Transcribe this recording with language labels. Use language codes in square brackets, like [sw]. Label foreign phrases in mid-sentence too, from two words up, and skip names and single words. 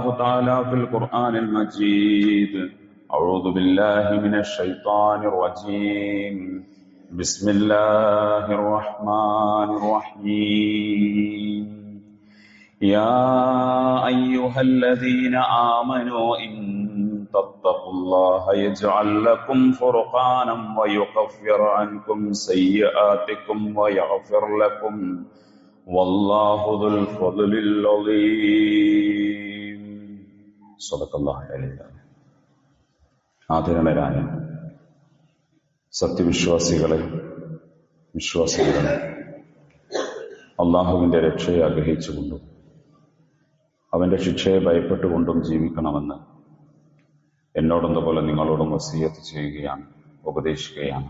[ar] تعالى في القرآن المجيد أعوذ بالله من الشيطان الرجيم بسم الله الرحمن الرحيم يا أيها الذين آمنوا إن تتقوا الله يجعل لكم فرقانا ويكفر عنكم سيئاتكم ويغفر لكم والله ذو الفضل العظيم صدق الله العلي [ml] ആദരണീയരായ സത്യവിശ്വാസികളെ വിശ്വാസികളെ അള്ളാഹുവിന്റെ രക്ഷയെ ആഗ്രഹിച്ചുകൊണ്ടും അവന്റെ ശിക്ഷയെ ഭയപ്പെട്ടുകൊണ്ടും ജീവിക്കണമെന്ന് എന്നോടെന്നപോലെ നിങ്ങളോടും വസിയത്ത് ചെയ്യുകയാണ്, ഉപദേശിക്കുകയാണ്.